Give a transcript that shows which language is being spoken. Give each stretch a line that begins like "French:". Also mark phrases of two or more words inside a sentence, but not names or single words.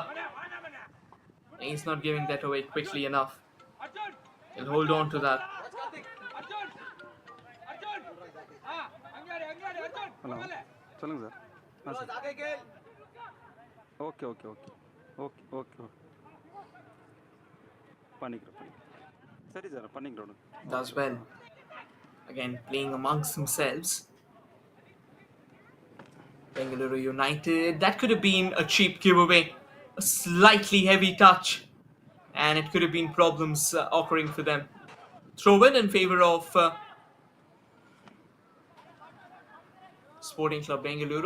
English: He's not giving that away quickly enough. He'll hold on to that.
Tamil: ಹಲೋ சொல்லுங்கள் சார்
Kannada: ಹಾಂ ಸರ್
Tamil: ஓகே ஓகே ஓகே ஓகே ஓகே பண்ணிக்கிறோம் சரி சார் பண்ணிக்கிறோம்
English: Does well. Again, playing amongst themselves. Bengaluru United. That could have been a cheap giveaway. A slightly heavy touch. And it could have been problems occurring for them. Throw in favor of Sporting Club Bengaluru.